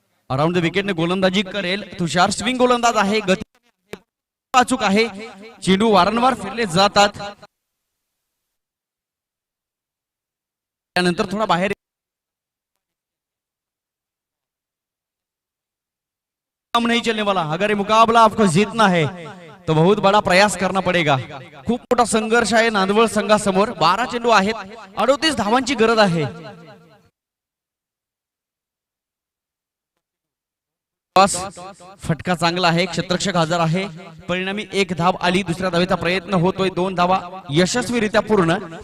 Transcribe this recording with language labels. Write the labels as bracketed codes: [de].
[mr] Around the विकेटने गोलंदाजी करेल तुषार. Swing गोलंदाज आहे, गती अचूक आहे. चेंडू वारंवार फिरले जातात. त्यानंतर थोडा बाहेर [hi] नहीं चलने वाला. अगर ये मुकाबला आपको जीतना है तो बहुत बड़ा प्रयास करना पड़ेगा. [mr] खूप मोठा संघर्ष आहे नांदवळ संघासमोर. 12 चेंडू आहेत, 38 धावांची गरज आहे. फटका चांगला आहे, क्षेत्ररक्षक हजर आहे. परिणामी 1 धाव आली. दुसऱ्या धावेचा प्रयत्न होतोय. 2 धावा यशस्वीरित्या पूर्ण.